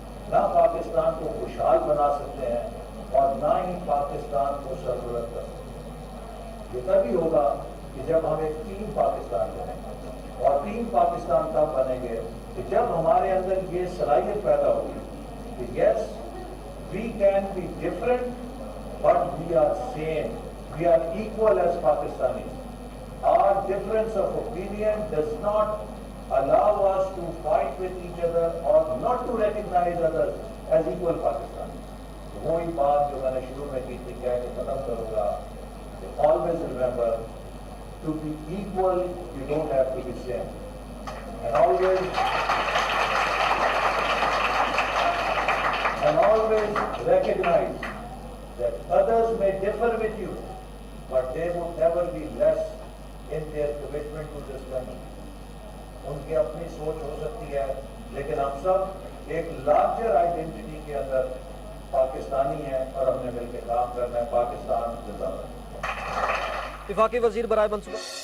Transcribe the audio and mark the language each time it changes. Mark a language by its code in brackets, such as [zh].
[ur] نہ پاکستان کو خوشحال بنا سکتے ہیں، اور نہ ہی پاکستان کو سربلند کر سکتے ہیں۔ یہ تبھی ہوگا کہ جب ہم ایک ٹیم پاکستان بنیں گے، اور ٹیم پاکستان تب بنیں گے کہ جب ہمارے اندر یہ صلاحیت پیدا ہوگی کہ [en] Yes we can be different but we are same, we are equal as Pakistanis. Our difference of opinion does not allow us to fight with each other or not to recognize others as equal Pakistanis. [ur] وہی بات جو میں نے شروع میں کی تھی کہہ کے ختم کروں گا کہ [en] always remember to be equal you don't have to be same. And always recognize that others may differ with you, but they would never be less in their commitment to this country. [ur] ان کی اپنی سوچ ہو سکتی ہے، لیکن ہم سب ایک larger identity کے اندر پاکستانی ہیں، اور ہم نے مل کے کام کرنا ہے۔ پاکستان زندہ باد۔ وفاقی وزیر برائے منصوبہ